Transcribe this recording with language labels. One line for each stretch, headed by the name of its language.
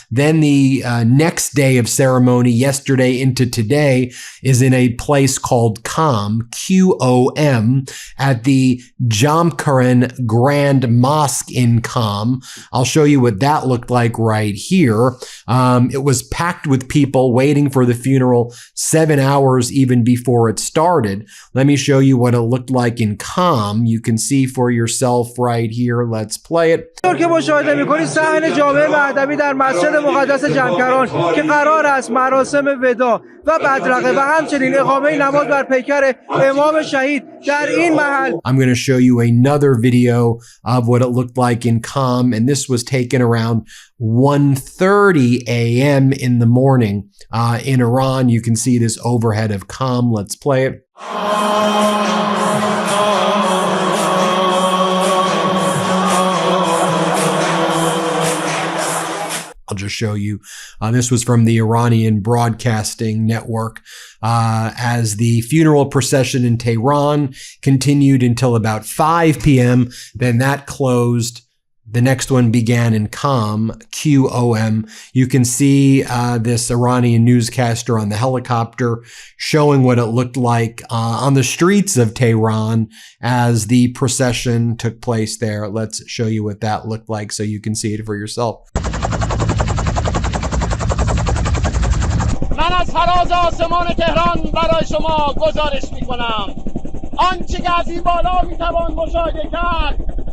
English: Then the next day of ceremony, yesterday into today, is in a place called Qom, Q-O-M, at the Jamkaren Grand Mosque in Qom. I'll show you what that looked like right here. It was packed with people waiting for the funeral 7 hours even before it started. Let me show you what it looked like in Qom. You can see for yourself right here. Let's play it.
Persian: که مشاهده می‌کنید صحن جامع مهدوی در مسجد مقدس جمکران که قرار است مراسم وداع و بدرقه و همچنین اقامه نماز بر پیکر امام شهید در این محل.
English: I'm going to show you another video of what it looked like in Qom, and this was taken around 1:30 a.m. in the morning in Iran. You can see this overhead of Qom. Let's play it. I'll just show you. This was from the Iranian Broadcasting Network. As the funeral procession in Tehran continued until about 5 p.m., then that closed. The next one began in QOM. You can see this Iranian newscaster on the helicopter showing what it looked like on the streets of Tehran as the procession took place there. Let's show you what that looked like so you can see it for yourself.
Persian: من از فراز آسمان تهران برای شما گزارش می‌کنم. آنچه که از این بالا می‌توان مشاهده کرد